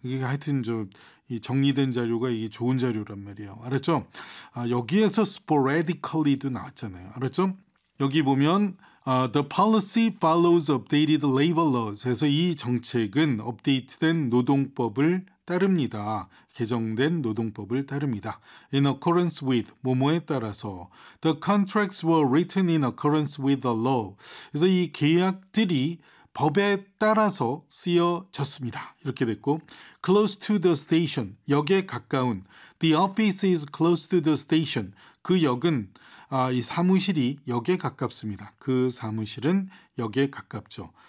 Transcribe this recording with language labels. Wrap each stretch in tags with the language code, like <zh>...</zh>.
<ko>이게 하여튼 저 이 정리된 자료가 이게 좋은 자료란 말이에요. 알았죠? 아, 여기에서 sporadically도 나왔잖아요. 알았죠?</ko> <en>여기 보면 The policy follows updated labor laws.</en> <ko>해서 이 정책은 업데이트된 노동법을 따릅니다. 개정된 노동법을 따릅니다.</ko> <en>In accordance with 뭐뭐에 따라서 The contracts were written in accordance with the law.</en> <ko>그래서 이 계약들이 법에 따라서 쓰여졌습니다.</ko> <en>이렇게 됐고 Close to the station 역에 가까운 The office is close to the station 그 역은 이 사무실이 역에 가깝습니다.</en> <ko>그 사무실은 역에 가깝죠.</ko>